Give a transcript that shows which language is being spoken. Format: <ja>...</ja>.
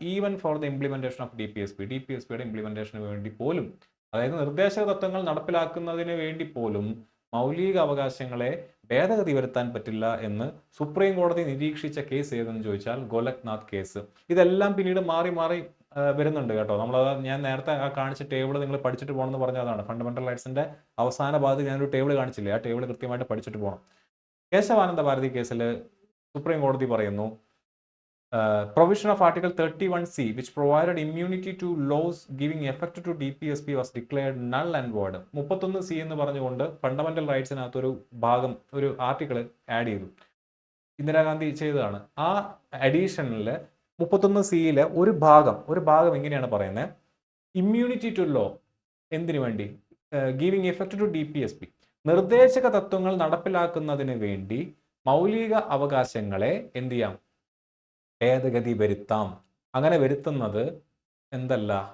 <en>even for the implementation of</en> <ml>DPSPയുടെ ഇംപ്ലിമെന്റേഷന് വേണ്ടി പോലും, അതായത് നിർദ്ദേശക തത്വങ്ങൾ നടപ്പിലാക്കുന്നതിന് വേണ്ടി പോലും മൗലിക അവകാശങ്ങളെ ഭേദഗതി വരുത്താൻ പറ്റില്ല എന്ന് സുപ്രീം കോടതി നിരീക്ഷിച്ച കേസ് ഏതെന്ന് ചോദിച്ചാൽ ഗോലക്നാഥ് കേസ്. ഇതെല്ലാം പിന്നീട് മാറി മാറി വരുന്നുണ്ട് കേട്ടോ. ഞാൻ നേരത്തെ കാണിച്ച ടേബിൾ നിങ്ങൾ പഠിച്ചിട്ട് പോകണമെന്ന് പറഞ്ഞതാണ്. ഫണ്ടമെന്റൽ റൈറ്റ്സിന്റെ അവസാന ഭാഗത്ത് ഞാനൊരു ടേബിൾ കാണിച്ചില്ലേ, ആ ടേബിൾ കൃത്യമായിട്ട് പഠിച്ചിട്ട് പോകണം. കേശവാനന്ദ ഭാരതി കേസിൽ സുപ്രീം കോടതി പറയുന്നു,</ml> <en>Provision of article 31C which provided immunity to laws giving effect to DPSP was declared null and void.</en> <ml>31C എന്ന് പറഞ്ഞുകൊണ്ട് ഫണ്ടമെന്റൽ റൈറ്റ്സിനകത്ത് ഒരു ഭാഗം, ഒരു ആർട്ടിക്കിൾ ആഡ് ചെയ്തു. ഇന്ദിരാഗാന്ധി ചെയ്തതാണ്. ആ അഡീഷനിൽ 31C ഒരു ഭാഗം ഇങ്ങനെയാണ് പറയുന്നത്, ഇമ്മ്യൂണിറ്റി ടു ലോ. എന്തിനു വേണ്ടി?</ml> <en>Giving effect to DPSP.</en> <ml>നിർദ്ദേശക തത്വങ്ങൾ നടപ്പിലാക്കുന്നതിന് വേണ്ടി മൗലിക അവകാശങ്ങളെ എന്ത് ചെയ്യാം, ഭേദഗതി വരുത്താം. അങ്ങനെ വരുത്തുന്നത് എന്തല്ല,</ml>